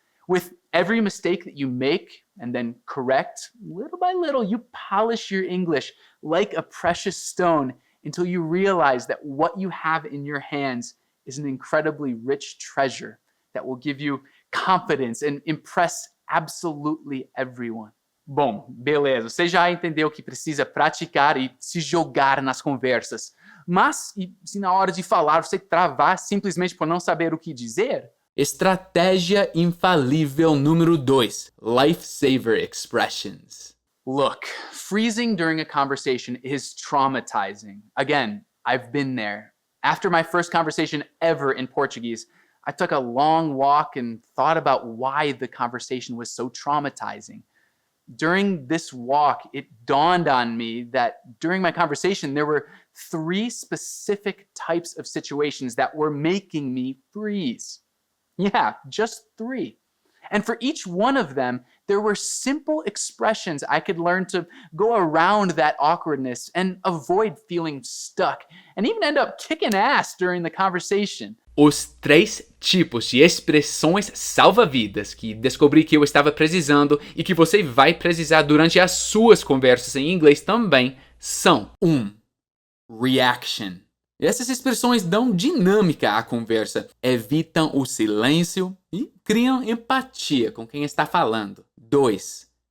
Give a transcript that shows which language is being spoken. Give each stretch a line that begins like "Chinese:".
English: With every mistake that you make and then correct, little by little, you polish your English like a precious stone until you realize that what you have in your hands is an incredibly rich treasure that will give you confidence and impress absolutely everyone.
Portuguese: Bom, beleza. Você já entendeu que precisa praticar e se jogar nas conversas. Mas, e se na hora de falar você travar simplesmente por não saber o que dizer? Estratégia infalível número 2.
English: Lifesaver expressions. Look, freezing during a conversation is traumatizing. Again, I've been there. After my first conversation ever in Portuguese, I took a long walk and thought about why the conversation was so traumatizing. During this walk, it dawned on me that during my conversation, there were 3 specific types of situations that were making me freeze. Yeah, just 3. And for each one of them, there were simple expressions I could learn to go around that awkwardness and avoid feeling stuck, and even end up kicking ass during the conversation.
Portuguese: Os 3 tipos de expressões salva-vidas que descobri que eu estava precisando e que você vai precisar durante as suas conversas em inglês também são: 1. Reaction. Essas expressões dão dinâmica à conversa, evitam o silêncio e criam empatia com quem está falando. 2.